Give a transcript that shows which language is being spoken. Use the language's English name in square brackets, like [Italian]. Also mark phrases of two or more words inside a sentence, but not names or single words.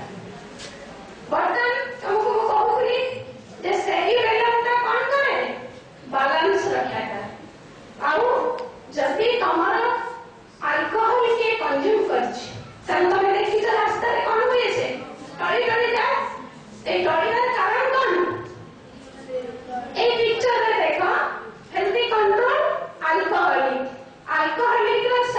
[Odia] ବର୍ତ୍ତମାନ ତମକୁ ମୁଁ କହୁଥିଲି ଯେ ସେରିବେଲମଟା କଣ କରେ? ବାଲାନ୍ସ ରକ୍ଷା କରେ। ଆଉ ଯଦି ତମର ଆଲକୋହଲ କିଏ କନଜ୍ୟୁମ କରିଛି ତାହେଲେ ତମେ ଦେଖିଛ ରାସ୍ତାରେ କଣ ହୁଏ? ସେ ଟଳି ଟଳି ଯାଏ। ଏଇ ଟଳିବାର କାରଣ କୋନ? ଏଇ ପିକଚରେ ଦେଖ ହେଲଦି କଣ୍ଟ୍ରୋଲ ଆଲକୋହଲିକ। আলকোহলিকর